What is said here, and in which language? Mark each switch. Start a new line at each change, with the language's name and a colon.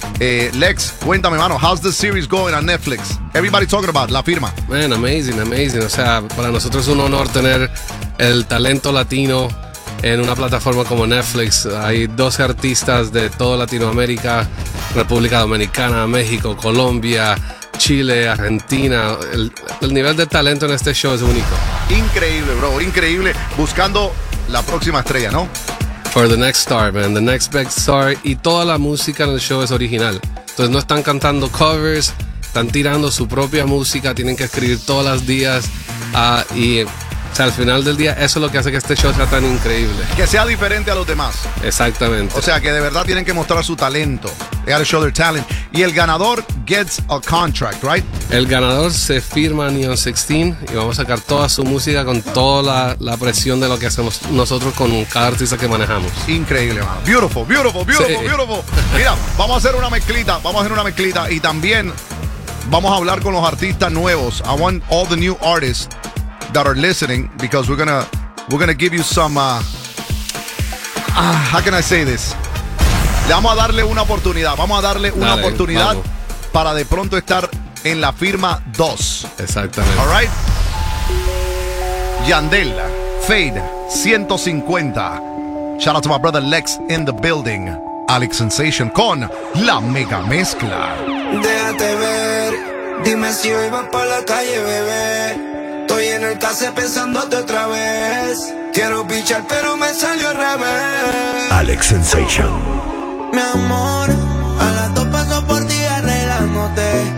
English: Lex,
Spanish: cuéntame, mano,
English: how's the series going on Netflix? Everybody talking about La Firma. Man, amazing, amazing.
Spanish: O sea, para nosotros es un honor tener el talento latino en una plataforma como Netflix. Hay 12 artistas de toda Latinoamérica, República Dominicana, México, Colombia, Chile, Argentina. El nivel de talento en este show es único. Increíble, bro, increíble. Buscando la próxima estrella, ¿no?
English: For the next star, man, the next big star.
Spanish: Y toda la música en el show es original. Entonces no están cantando covers, están tirando su propia música, tienen que escribir todos los días. Y o sea, al final del día, eso es lo que hace que este show sea tan increíble. Que sea diferente a los demás. Exactamente. O sea, que de verdad tienen que mostrar su talento.
English: They gotta show their talent.
Spanish: Y el ganador
English: gets a contract, right?
Spanish: El ganador se firma Neon 16 y vamos a sacar toda su música con toda la presión de lo que hacemos nosotros con cada artista que manejamos. Increíble, mano.
English: Beautiful, beautiful, beautiful,
Spanish: sí. Beautiful. Mira, vamos a hacer una mezclita. Vamos a hacer una mezclita. Y también vamos a hablar con los artistas nuevos.
English: I want all the new artists that are listening, because we're gonna give you some how can I say this?
Spanish: Le vamos a darle una oportunidad. Vamos a darle una oportunidad, mago, para de pronto estar en La Firma 2. Exactamente.
English: All right. Yandel, Fade, 150. Shout out to my brother Lex in the building.
Spanish: Alex Sensation con La Mega Mezcla. Déjate ver. Dime si hoy vas pa' la calle, bebé. Estoy en el case pensándote otra vez. Quiero pichar pero me salió al revés. Alex Sensation. Mi amor, a las dos paso por ti arreglándote.